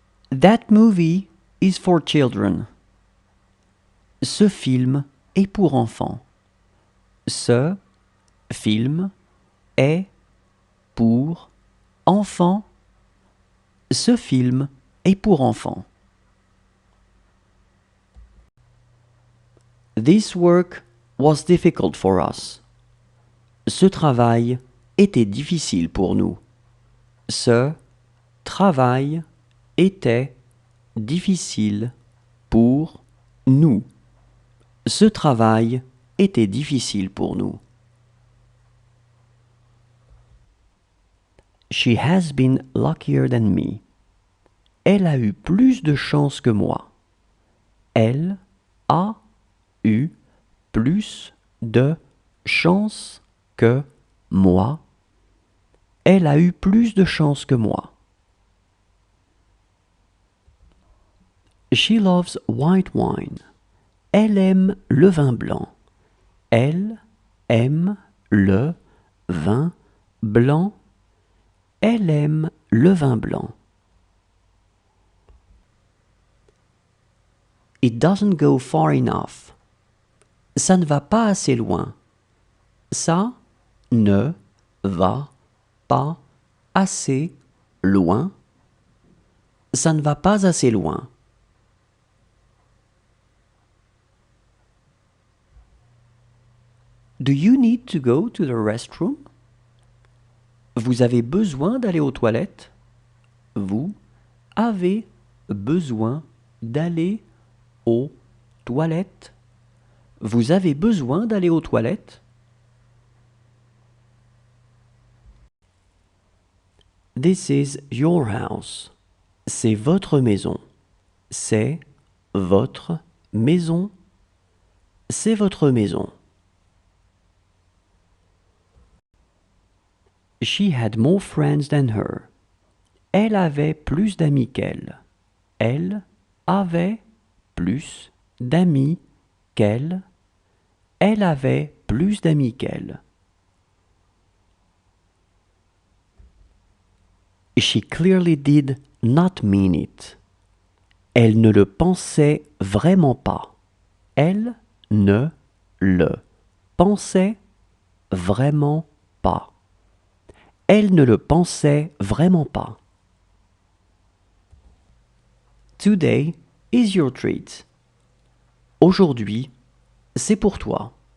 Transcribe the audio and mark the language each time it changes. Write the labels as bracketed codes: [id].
[en] That movie is for children. [fr] Ce film est pour enfants. Ce film est pour enfants. Ce film est pour enfants. [en] This work was difficult for us. [fr] Ce travail était difficile pour nous. Ce travail était difficile pour nous. Ce travail était difficile pour nous. [en] She has been luckier than me. [fr] Elle a eu plus de chance que moi. Elle a eu plus de chance que moi. Elle a eu plus de chance que moi. [en] She loves white wine. [fr] Elle aime le vin blanc. Elle aime le vin blanc. Elle aime le vin blanc. [en] It doesn't go far enough. [fr] Ça ne va pas assez loin. Ça ne va pas assez loin. Ça ne va pas assez loin. [en] Do you need to go to the restroom? [fr] Vous avez besoin d'aller aux toilettes? Vous avez besoin d'aller aux toilettes? Vous avez besoin d'aller aux toilettes? [en] This is your house. [fr] C'est votre maison. C'est votre maison. C'est votre maison. [en] She had more friends than her. [fr] Elle avait plus d'amis qu'elle. Elle avait plus d'amis qu'elle. Elle avait plus d'amis qu'elle. [en] She clearly did not mean it. [fr] Elle ne le pensait vraiment pas. Elle ne le pensait vraiment pas. Elle ne le pensait vraiment pas. [en] Today is your treat. [fr] Aujourd'hui, c'est pour toi.